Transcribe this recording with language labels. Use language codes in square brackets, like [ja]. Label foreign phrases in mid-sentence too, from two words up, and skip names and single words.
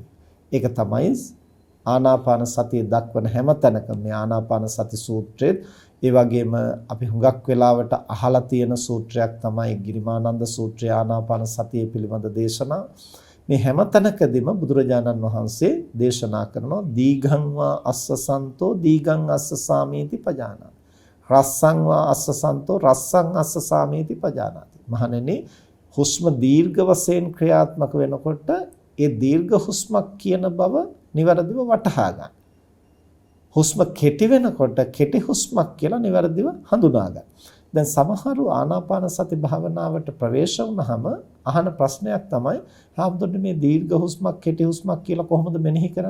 [si] ඒක තමයි ආනාපාන සතිය දක්වන හැම තැනකම මේ ආනාපාන සති සූත්‍රයේ ඒ වගේම අපි හුඟක් වෙලාවට අහලා තියෙන සූත්‍රයක් තමයි ගිරිමානන්ද සූත්‍රය ආනාපාන සතිය පිළිබඳ දේශනා. මේ හැම තැනකදීම බුදුරජාණන් වහන්සේ දේශනා කරනවා [pi] දීඝං වා අස්සසන්තෝ දීඝං අස්සසාමීති පජානාති. රස්සං වා අස්සසන්තෝ රස්සං අස්සසාමීති පජානාති. [si] මහණෙනි හුස්ම දීර්ඝ වශයෙන් ක්‍රියාත්මක වෙනකොට ඒ දීර්ඝ හුස්මක් කියන බව නිවැරදිව වටහා ගන්න. හුස්ම කෙටි වෙනකොට කෙටි හුස්මක් කියලා නිවැරදිව හඳුනා ගන්න. දැන් සමහරු ආනාපාන සති භාවනාවට ප්‍රවේශ වුණාම අහන ප්‍රශ්නයක් තමයි හාමුදුරනේ මේ දීර්ඝ හුස්මක් කෙටි හුස්මක් කියලා කොහොමද මෙනෙහි කරන්නේ?